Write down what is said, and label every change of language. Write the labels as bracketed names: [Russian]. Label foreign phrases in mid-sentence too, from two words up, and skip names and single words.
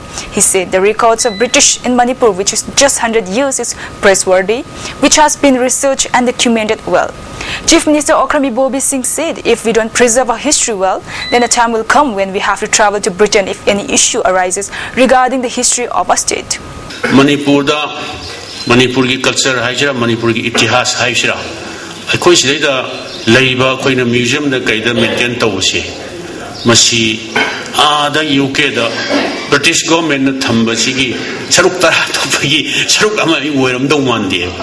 [English] He said, the records of British in Manipur, which is just 100 years, is praiseworthy, which has been researched and documented well. Chief Minister Okram Ibobi Singh said, if we don't preserve our history well, then a time will come when we have to travel to Britain if any issue arises regarding the history of our state. [Manipuri] Manipur ki culture haijra, Manipur ki itihas haijra. Akoi sidai leiba koina museum da kaida maintain tawse. Masi ada UK da [English] British government [Manipuri] na thamba sigi saruk tara topagi saruk ama oiram dong mande.